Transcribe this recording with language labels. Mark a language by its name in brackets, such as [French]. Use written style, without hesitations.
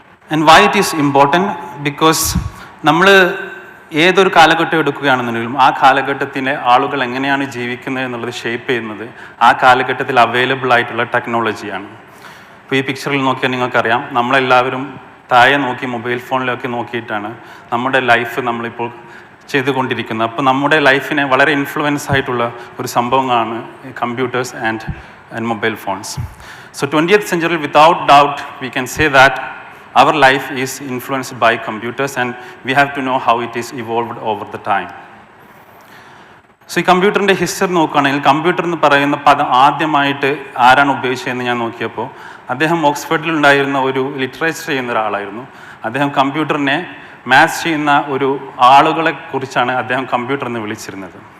[English] and why it is important because [Malayalam] നമ്മൾ ഏതൊരു കാലഘട്ടം എടുക്കുകയാണെന്നുണ്ടെങ്കിലും ആ കാലഘട്ടത്തിലെ ആളുകൾ എങ്ങനെയാണ് ജീവിക്കുന്നത് എന്നുള്ളത് ഷേപ്പ് ചെയ്യുന്നത് ആ കാലഘട്ടത്തിൽ അവൈലബിൾ ആയിട്ടുള്ള ടെക്നോളജിയാണ്. ഇപ്പോൾ ഈ പിക്ചറിൽ നോക്കിയാൽ നിങ്ങൾക്കറിയാം, നമ്മളെല്ലാവരും താഴെ നോക്കി മൊബൈൽ ഫോണിലൊക്കെ നോക്കിയിട്ടാണ് നമ്മുടെ ലൈഫ് നമ്മളിപ്പോൾ ചെയ്തുകൊണ്ടിരിക്കുന്നത്. അപ്പോൾ നമ്മുടെ ലൈഫിനെ വളരെ ഇൻഫ്ലുവൻസ് ആയിട്ടുള്ള ഒരു സംഭവമാണ് computers and mobile phones. [English] So 20th century without doubt we can say that our life is influenced by computers and we have to know how it is evolved over the time. [Malayalam] So ഈ കമ്പ്യൂട്ടറിൻ്റെ history നോക്കുകയാണെങ്കിൽ computer എന്ന് പറയുന്ന പദം ആദ്യമായിട്ട് ആരാണ് ഉപയോഗിച്ചതെന്ന് ഞാൻ നോക്കിയപ്പോൾ അദ്ദേഹം ഓക്സ്ഫോർഡിൽ ഉണ്ടായിരുന്ന ഒരു ലിറ്ററേച്ചർ ചെയ്യുന്ന ഒരാളായിരുന്നു. അദ്ദേഹം കമ്പ്യൂട്ടറിനെ മാത്സ് ചെയ്യുന്ന ഒരു ആളുകളെ കുറിച്ചാണ് അദ്ദേഹം കമ്പ്യൂട്ടർ എന്ന് വിളിച്ചിരുന്നത്.